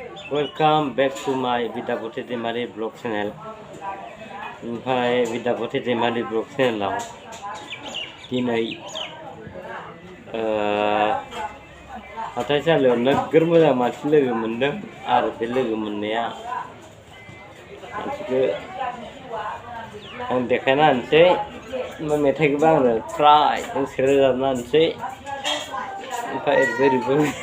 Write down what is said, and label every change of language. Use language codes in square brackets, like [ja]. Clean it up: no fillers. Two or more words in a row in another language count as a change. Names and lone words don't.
[en] Welcome back to my Vidapati Demari blog channel. [brx] ओमफ्राय Vidapati Demari blog channel दिनै हाथाइसालियाव नोगोर मोजां मानसि लोगो मोनदों आरो बे लोगो मोननाया मानसिखौ आं देखायना होनोसै मेथाइखौबो आंनो ट्राइ दोंसे रोजाबना होनोसै ओमफ्राय ओरैबो